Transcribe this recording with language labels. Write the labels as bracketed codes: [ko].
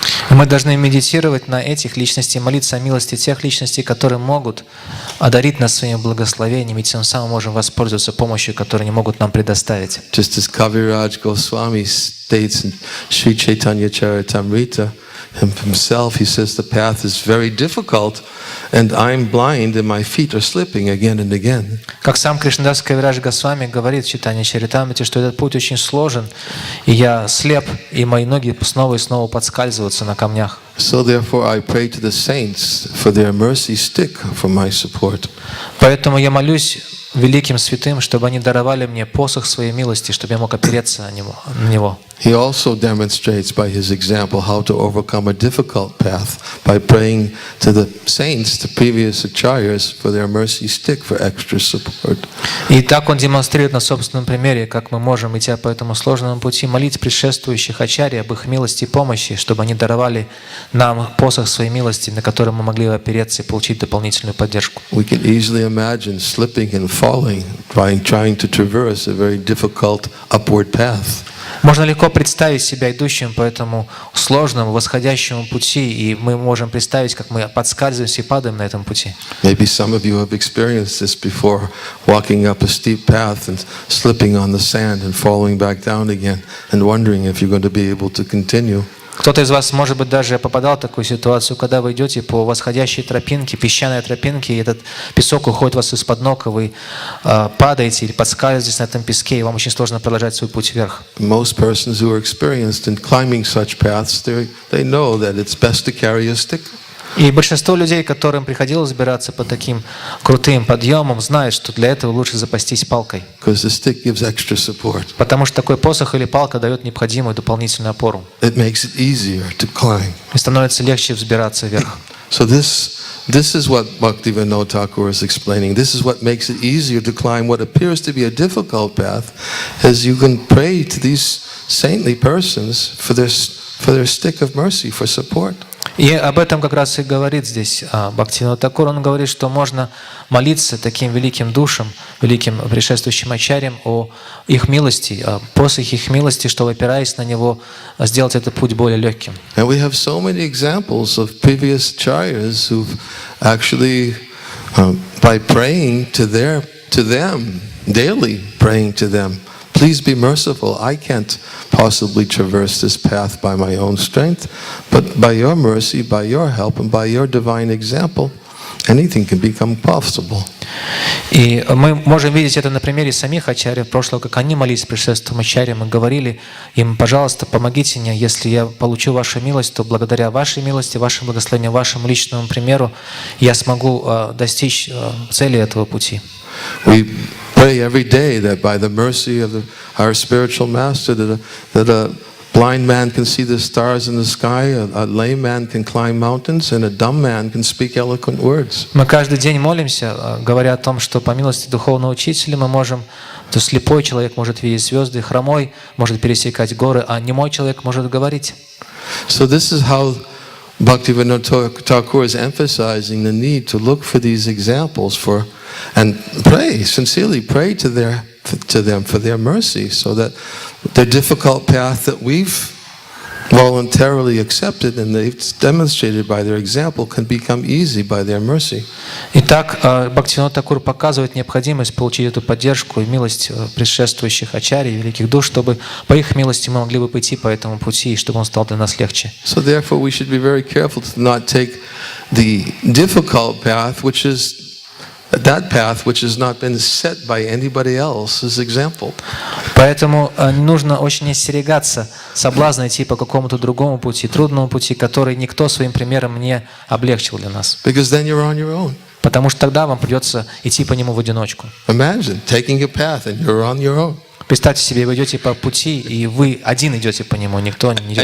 [ru] Мы должны медитировать на этих личностей, молиться о милости тех личностей, которые могут одарить нас своими благословениями, и тем самым можем воспользоваться помощью, которую они могут нам предоставить. [en] Just as Kaviraj Goswami states in Sri Chaitanya Charitamrita himself, he says the path is very difficult, and I'm blind, and my feet are slipping again and again. [ru] Как сам Кришнадас Кавирадж Госвами говорит в Чайтанья Чаритамрите, что этот путь очень сложен, и я слеп, и мои ноги снова и снова подскальзываются на камнях. [en] So therefore I pray to the saints for their mercy stick for my support. [ru] Поэтому я молюсь великим святым, чтобы они даровали мне посох своей милости, чтобы я мог опереться на него. [en] He also demonstrates by his example how to overcome a difficult path by praying to the saints, the previous acharyas, for their mercy stick for extra support. [ru] И так он демонстрирует на собственном примере, как мы можем, идя по этому сложному пути, молить предшествующих ачарий об их милости и помощи, чтобы они даровали нам посох своей милости, на который мы могли опереться и получить дополнительную поддержку. [en] We can easily imagine slipping and falling, trying to traverse a very difficult upward path. [ru] Можно легко представить себя идущим по этому сложному восходящему пути, и мы можем представить, как мы подскальзываемся и падаем на этом пути. [en] Maybe some of you have experienced this before, walking up a steep path and slipping on the sand and falling back down again and wondering if you're going to be able to continue. [ru] Кто-то из вас, может быть, даже попадал в такую ситуацию, когда вы идете по восходящей тропинке, песчаной тропинке, и этот песок уходит у вас из-под ног, и вы падаете или подскальзываетесь на этом песке, и вам очень сложно продолжать свой путь вверх. [en] Most persons who are experienced in climbing such paths, they know that it's best to carry a stick. [ru] И большинство людей, которым приходилось взбираться по таким крутым подъемам, знают, что для этого лучше запастись палкой. [en] Because the stick gives extra support. [ru] Потому что такой посох или палка дает необходимую дополнительную опору. [en] It makes it easier to climb. [ru] И становится легче взбираться вверх. [en] So this is what Bhakti Vinod Thakur is explaining. This is what makes it easier to climb what appears to be a difficult path, as you can pray to these saintly persons for their stick of mercy, for support. [ru] И об этом как раз и говорит здесь Бхакти Винод Тхакур. Он говорит, что можно молиться таким великим душам, великим предшествующим ачарьям о их милости, о посохе их милости, чтобы, опираясь на него, сделать этот путь более легким. [en] And we have so many examples of previous acharyas who've actually, by praying to them, daily praying to them, please be merciful. I can't possibly traverse this path by my own strength, but by your mercy, by your help, and by your divine example, anything can become possible. [ru] И мы можем видеть это на примере самих ачарьев прошлого, как они молились предшествующим ачарьям и говорили им: пожалуйста, помогите мне, если я получу вашу милость, то благодаря вашей милости, вашему благословению, вашему личному примеру я смогу достичь цели этого пути. [en] We pray every day that by the mercy of our spiritual master, that a blind man can see the stars in the sky, a lame man can climb mountains, and a dumb man can speak eloquent words. [ru] Мы каждый день молимся, говоря о том, что по милости духовного учителя мы можем, то слепой человек может видеть звезды, хромой может пересекать горы, а немой человек может говорить. [en] So this is how Bhaktivinoda Thakur is emphasizing the need to look for these examples and pray, sincerely pray to them for their mercy, so that the difficult path that we've voluntarily accepted and they've demonstrated by their example can become easy by their mercy. [ru] Итак, Бхактивинода Тхакур показывает необходимость получить эту поддержку и милость предшествующих ачарий, великих душ, чтобы по их милости мы могли бы пойти по этому пути, и чтобы он стал для нас легче. [en] So therefore we should be very careful to not take the difficult path, which is that path which has not been set by anybody else's example. [ru] Поэтому нужно очень остерегаться соблазна идти по какому-то другому пути, трудному пути, который никто своим примером не облегчил для нас. [en] Because then you're on your own. [ru] Потому что тогда вам придется идти по нему в одиночку. [en] Imagine taking a path and you're on your own. [ru] Представьте себе, вы идете по пути, и вы один идете по нему, никто не идет